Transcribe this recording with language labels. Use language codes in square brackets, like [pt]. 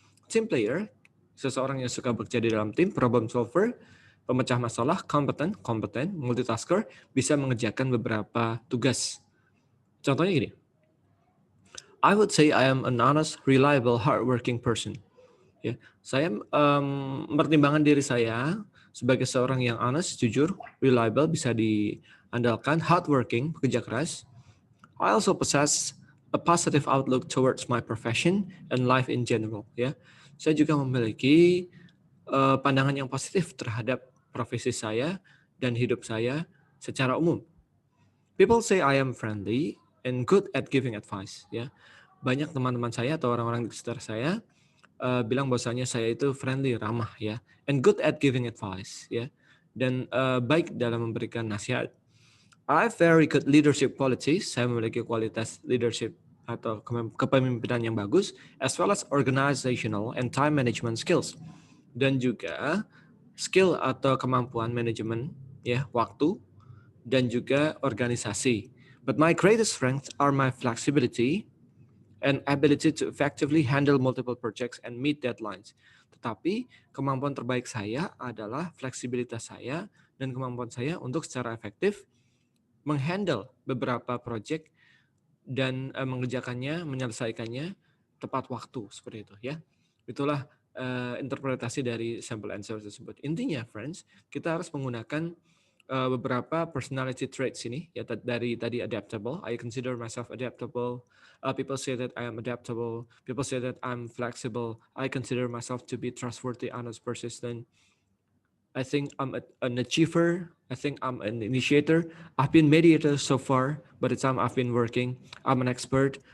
[id] Team player, seseorang yang suka bekerja di dalam tim. Problem solver, pemecah masalah. Kompeten, multitasker, bisa mengerjakan beberapa tugas. Contohnya gini, [en] I would say I am an honest, reliable, hardworking person. [id] Ya, saya mempertimbangkan diri saya sebagai seorang yang honest, jujur, reliable, bisa diandalkan, hardworking, pekerja keras. [en] I also possess a positive outlook towards my profession and life in general. [id] Ya, saya juga memiliki pandangan yang positif terhadap profesi saya dan hidup saya secara umum. [en] People say I am friendly and good at giving advice. [id] Ya, banyak teman-teman saya atau orang-orang di sekitar saya bilang bahwasanya saya itu friendly, ramah ya, [en] and good at giving advice [id] ya, dan baik dalam memberikan nasihat. [en] I have very good leadership qualities. [id] Saya memiliki kualitas leadership atau kepemimpinan yang bagus, [en] as well as organizational and time management skills, [id] dan juga skill atau kemampuan manajemen ya waktu dan juga organisasi. [en] But my greatest strengths are my flexibility and ability to effectively handle multiple projects and meet deadlines. [id] Tetapi kemampuan terbaik saya adalah fleksibilitas saya dan kemampuan saya untuk secara efektif menghandle beberapa project dan mengerjakannya, menyelesaikannya tepat waktu seperti itu ya. Itulah interpretasi dari sample answer tersebut. Intinya, friends, kita harus menggunakan beberapa personality traits ini ya, dari tadi adaptable. [en] I consider myself adaptable. People say that I am adaptable. People say that I'm flexible. I consider myself to be trustworthy, honest, persistent. I think I'm an achiever. I think I'm an initiator. I've been mediator so far, by the time I've been working. I'm an expert.